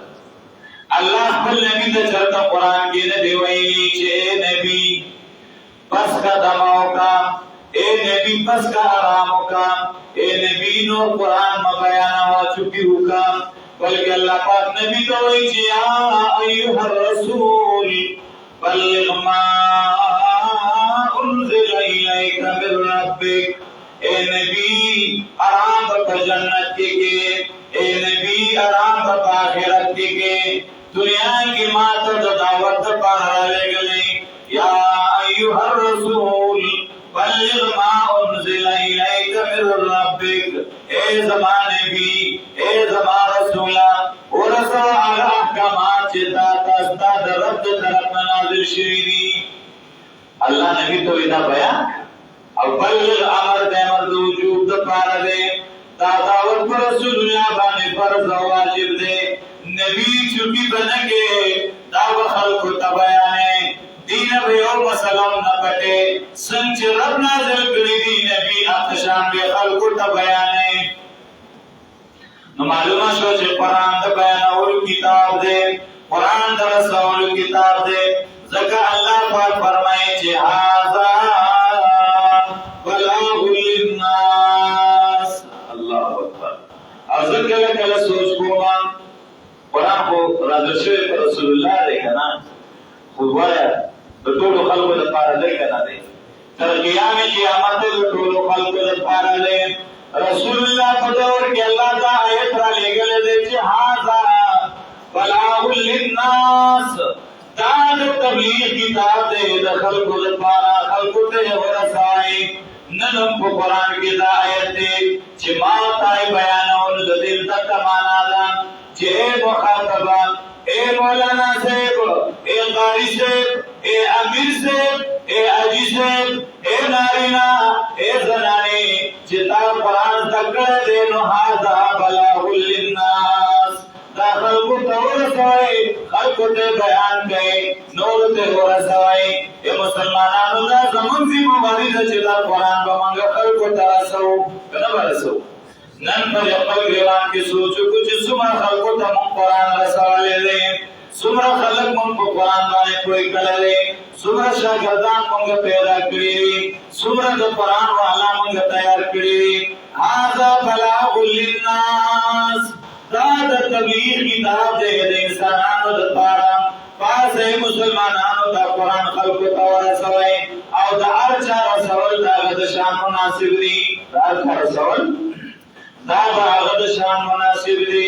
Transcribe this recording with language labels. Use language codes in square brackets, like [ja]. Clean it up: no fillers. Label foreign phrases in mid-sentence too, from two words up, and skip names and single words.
[ps] الله خپل نبی ته چېرته قرآن کې نه دی ویلي چې اے نبی بس کا دمه وکړه، اے نبی بس کا آرام وکړه، اے نبی نور قرآن مه بیانوه، چوپي وکړه. بلکې الله پاک نبی ته وایي چې [ar] یا ایها الرسول بلغ ما انزل الیک من ربک. اے نبی آرام په جنت کې کې، اے نبی آرام په آخرت کې کې، دنیا کې ما ته د دعوت لپاره رالېږلی. یا ایها الرسول بلغ ما انزل الیک من ربک. [ps] اے زما نبی، اے زما رسوله، ورسوه هغه احکامات چې تا ته ستا د رب د طرف نه نازل شوي دي. الله نبی ته دا بیان او بلغ امر د امر د وجوب دپاره دی. دا دعوت پر رسول الله باندې فرض او واجب دی. نبی چوپي به نه کوې، دا به خلکو ته بیانې، دین به یو مسله نه پټې. څنګه چې رب نازل کړي دي نبی هغه شان به خلکو ته بیانې. نو معلومه شوه چې قرآن د بیانولو کتاب دی، قرآن د رسولو کتاب دی. ځکه الله پاک فرمایي چې [ar] هذا بلاغ للناس. الله اکبر. [ps] او زه کله کله سوچ کوم قرآن خو نازل شوی پر رسول الله دی که نه، خو وایه د ټولو خلکو دپاره دی که نه دی؟ تر قیام قیامت د ټولو خلکو دپاره دی. رسول الله په دور کې الله دا آیت رالېږلی دی چې [ar] هذا بلاغ للناس. [ps] دا د تبلیغ کتاب دی د خلکو دپاره، خلکو ته یې ورسوئ. نن هم په قرآن کې دا آیت دی چې ما ته یې بیانولو د دې دغه معنا ده چې اے مخاطبان، اے مولانا صاحب، اے قاری صاحب، اے امیر صاحب، اے حاجی صاحب، اے نارینا، اے زنانې چې تا قرآن زده کړی دی نو [ar] هذا بلاغ للناس. [ps] دا خلکو ته ورسوئ، خلکو ته بیان کړئ، نورو ته ورسوئ. ای مسلمانانو دا زموږ ذمهواري ده چې دا قرآن به موږ خلکو ته رسوو که نه به رسوو. نن په خپل ګران کې سوچ وکړو چې څومره خلکو ته موږ قرآن رسولی دی، څومره خلک موږ په قرآن باندې پوه کړی دی، څومره شاګردان موږ پیدا کړي دي، څومره د قرآن والا موږ تیار کړي دي. [ar] هذا بلاغ للناس. [ps] دا د تبلیغ کتاب دی د انسانانو دپاره. پاسئ مسلمانانو ته قرآن خلکو ته ورسوئ او د هر چا رسول د هغه د شان مناسب دي. د هر چا رسول دا د هغه د شان مناسب دي.